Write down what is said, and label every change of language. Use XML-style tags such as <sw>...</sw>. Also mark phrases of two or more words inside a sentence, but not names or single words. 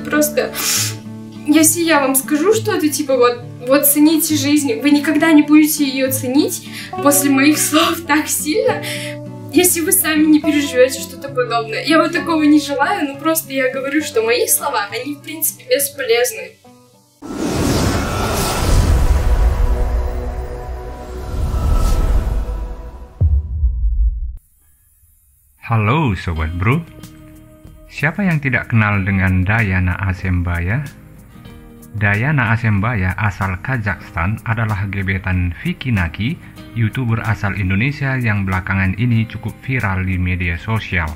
<ru>Просто, если я вам скажу что-то, типа вот цените жизнь, вы никогда не будете ее ценить после моих слов так сильно, если вы сами не переживете что-то подобное. Я вот такого не желаю, но просто я говорю, что мои слова, они в принципе бесполезны.</ru> <id>Halo Sobat Bro, siapa yang tidak kenal dengan Dayana Azembaya? Dayana Azembaya asal Kazakhstan adalah gebetan Vicky Naki, YouTuber asal Indonesia yang belakangan ini cukup viral di media sosial.</id>